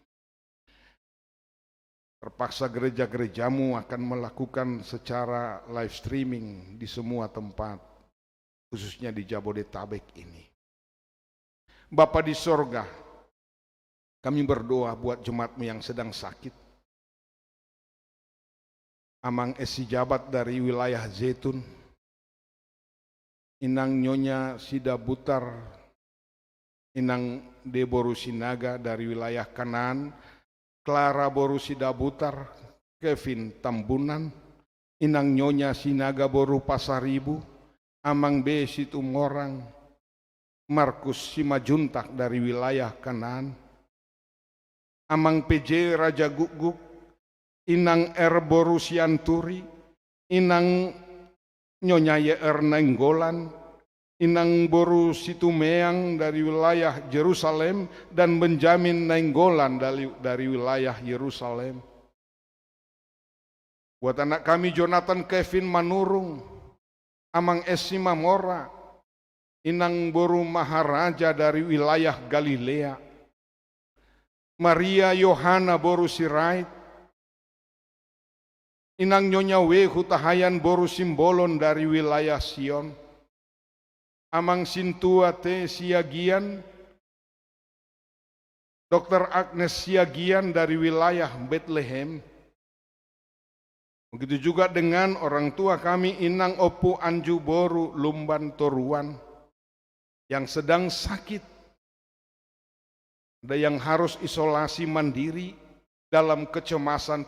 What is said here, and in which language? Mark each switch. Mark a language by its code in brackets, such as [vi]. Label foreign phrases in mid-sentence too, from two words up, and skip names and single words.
[id] Terpaksa gereja-gereja-Mu akan melakukan secara live streaming di semua tempat, khususnya di Jabodetabek ini. Bapa di sorga, kami berdoa buat jemaat-Mu yang sedang sakit. Amang esi jabat dari wilayah Zaitun, Inang Nyonya Sida Butar, Inang Deboru Sinaga dari wilayah Kanaan, Clara Boru Sida Butar, Kevin Tambunan, Inang Nyonya Sinaga Boru Pasaribu, Amang B. Situmorang, Markus Simajuntak dari wilayah Kanaan, Amang PJ Raja Guguk, Inang R. Boru Sianturi, Inang Nyonya YR Nainggolan, Inang Boru Situmeang dari wilayah Yerusalem, dan Benjamin Nainggolan dari wilayah Yerusalem. Buat anak kami Jonathan Kevin Manurung, Amang Esi Mamora, Inang Boru Maharaja dari wilayah Galilea, Maria Yohana Boru Sirait, Inang Nyonya Wehu Tahayan Boru Simbolon dari wilayah Sion, Amang Sintua T. Siagian, Dr. Agnes Siagian dari wilayah Bethlehem. Begitu juga dengan orang tua kami Inang Opu Anju Boru Lumban Toruan yang sedang sakit. Ada yang harus isolasi mandiri dalam kecemasan.